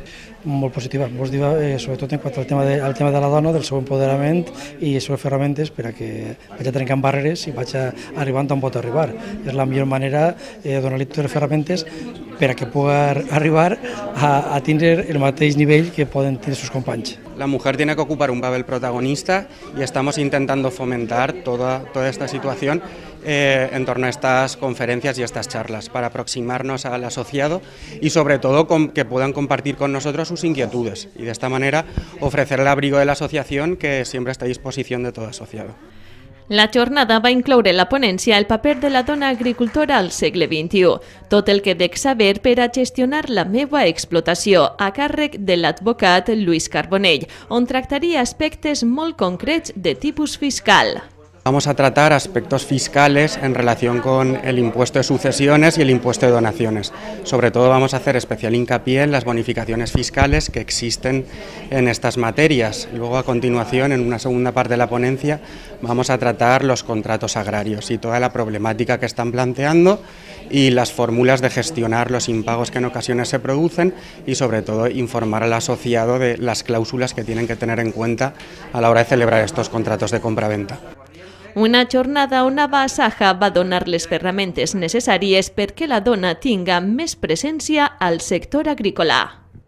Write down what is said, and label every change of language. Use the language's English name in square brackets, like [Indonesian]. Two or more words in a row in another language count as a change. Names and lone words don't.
[Catalan] Molt positiva, sobretot en quant al tema de la dona, del seu empoderament i les seves ferramentes per a que vagi trencant barreres i vagi arribant on pot arribar. És la millor manera de donar-li totes les ferramentes per a que pugui arribar a tindre el mateix nivell que poden tenir els seus companys. [Spanish] La mujer tiene que ocupar un papel protagonista y estamos intentando fomentar toda esta situación en torno a estas conferencias y estas charlas para aproximarnos al asociado y sobre todo que puedan compartir con nosotros sus inquietudes y de esta manera ofrecer el abrigo de la asociación que siempre está a disposición de todo asociado. [Catalan] La jornada va incloure la ponència El paper de la dona agricultora al segle XXI, tot el que dec saber per a gestionar la meva explotació, a càrrec de l'advocat Lluís Carbonell, on tractaria aspectes molt concrets de tipus fiscal. [Spanish] Vamos a tratar aspectos fiscales en relación con el impuesto de sucesiones y el impuesto de donaciones. Sobre todo vamos a hacer especial hincapié en las bonificaciones fiscales que existen en estas materias. Luego, a continuación, en una segunda parte de la ponencia, vamos a tratar los contratos agrarios y toda la problemática que están planteando y las fórmulas de gestionar los impagos que en ocasiones se producen y, sobre todo, informar al asociado de las cláusulas que tienen que tener en cuenta a la hora de celebrar estos contratos de compra-venta. [Catalan] Una jornada onAba-Saja va donar les ferramentes necessàries perquè la dona tinga més presència al sector agrícola.